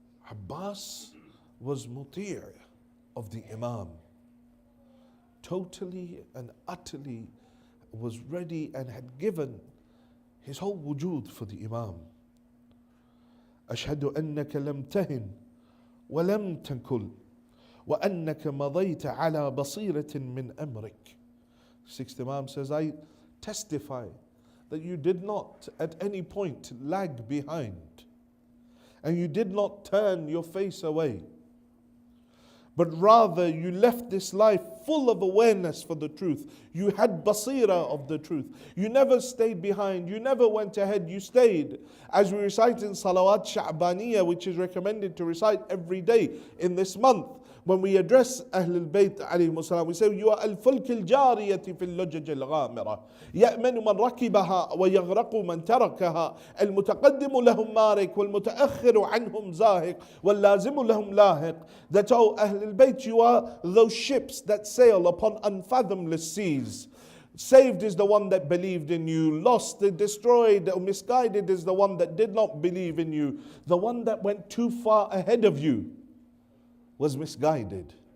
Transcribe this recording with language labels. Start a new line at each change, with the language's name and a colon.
English: Abbas was muti' of the Imam. Totally and utterly was ready and had given his whole wujud for the Imam.
Arabic: أشهد أنك لم تهن ولم تنكل وأنك مضيت على بصيرة من أمرك.
English: Sixth Imam says, "I testify that you did not at any point lag behind. And you did not turn your face away, but rather you left this life full of awareness for the truth. You had basira of the truth. You never stayed behind. You never went ahead. You stayed." As we recite in Salawat Sha'baniyah, which is recommended to recite every day in this month, when we address Ahlul Bayt alayhimus salam, we say, "You are
Arabic: al-fulk al-jariyati fil lujaj al-ghamira. يأمن من ركبها ويغرق من تركها. المتقدم لهم مارك والمتأخر عنهم زاهق واللازم لهم لاحق."
English: That, O Ahlul Bayt, you are those ships that sail upon unfathomless seas. Saved is the one that believed in you. Lost, destroyed, or misguided is the one that did not believe in you. The one that went too far ahead of you was misguided.